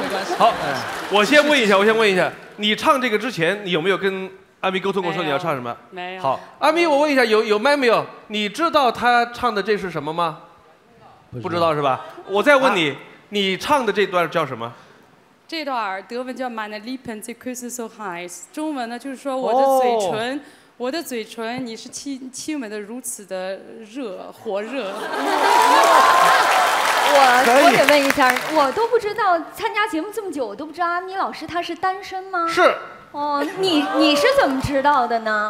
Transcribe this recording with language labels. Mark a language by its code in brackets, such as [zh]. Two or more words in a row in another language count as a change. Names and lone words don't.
[zh] 好，我先问一下，你唱这个之前，你有没有跟阿咪沟通过说你要唱什么？没有。好，阿咪，我问一下，有麦没有？你知道他唱的这是什么吗？不知道是吧？我再问你，你唱的这段叫什么？这段德文叫 [de] Meine Lippen, sie küssen so heiß， [zh] 中文呢就是说我的嘴唇。我的嘴唇，你是亲吻的如此的火热。我得问一下，我都不知道参加节目这么久，我都不知道阿咪老师他是单身吗？是。哦，你是怎么知道的呢？